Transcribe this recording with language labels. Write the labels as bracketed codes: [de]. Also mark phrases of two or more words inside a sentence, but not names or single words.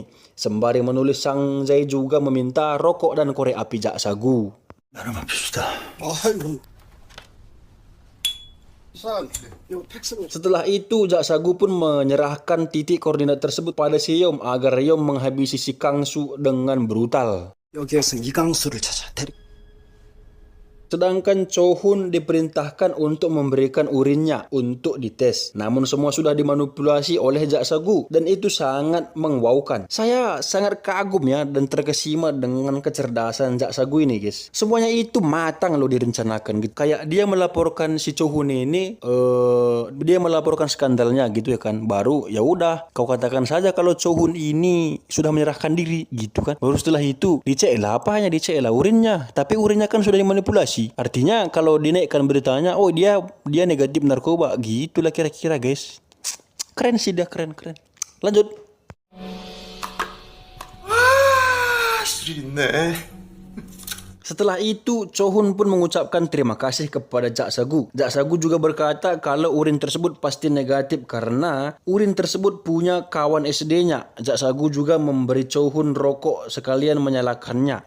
[id] Sembari menulis, Sang Jae juga meminta rokok dan korek api Jak Sagu. Setelah itu, Jak Sagu pun menyerahkan titik koordinat tersebut pada si Yeom agar Yeom menghabisi si Kang Su dengan brutal. [ko] 여기에서 이강수를 찾아 데리고. [id] Sedangkan Cho Hun diperintahkan untuk memberikan urinnya untuk dites. Namun semua sudah dimanipulasi oleh Jak Sagu dan itu sangat mengwaukan. Saya sangat kagum ya dan terkesima dengan kecerdasan Jak Sagu ini, guys. Semuanya itu matang loh direncanakan gitu. Kayak dia melaporkan si Cho Hun ini dia melaporkan skandalnya gitu ya kan. Baru ya udah kau katakan saja kalau Cho Hun ini sudah menyerahkan diri gitu kan. Baru setelah itu dicek lah, apa hanya dicek lah urinnya, tapi urinnya kan sudah dimanipulasi. Artinya kalau dinaikkan beritanya, oh dia negatif narkoba, gitulah kira-kira, guys. Keren sih dia, keren. Lanjut. [ko] 와, 실이 있네. [id] Setelah itu, Cho Hun pun mengucapkan terima kasih kepada Jak Sagu. Jak Sagu juga berkata kalau urin tersebut pasti negatif karena urin tersebut punya kawan SD-nya. Jak Sagu juga memberi Cho Hun rokok sekalian menyalakannya.